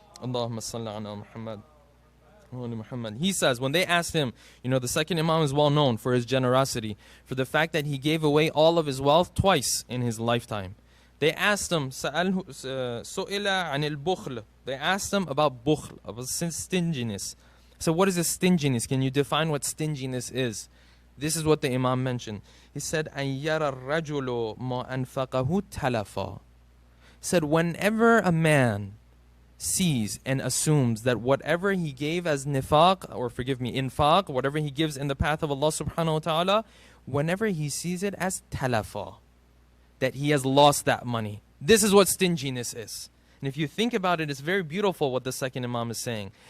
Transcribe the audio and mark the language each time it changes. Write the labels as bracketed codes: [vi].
[en] Allahumma salli ala Muhammad. He says, when they asked him, the second Imam is well known for his generosity, for the fact that he gave away all of his wealth twice in his lifetime. They asked him, [ar] su'ila anil bukhl. [en] They asked him about bukhl, about stinginess. So what is this stinginess? Can you define what stinginess is? This is what the Imam mentioned. [ar] He said, أَن يَرَى الرَّجُلُ مَا أَنْفَقَهُ تَلَفًا. [en] Said, whenever a man sees and assumes that whatever he gave as nifaq, or forgive me, infaq, whatever he gives in the path of Allah subhanahu wa ta'ala, whenever he sees it as talafa, that he has lost that money. This is what stinginess is. And if you think about it, it's very beautiful what the second Imam is saying.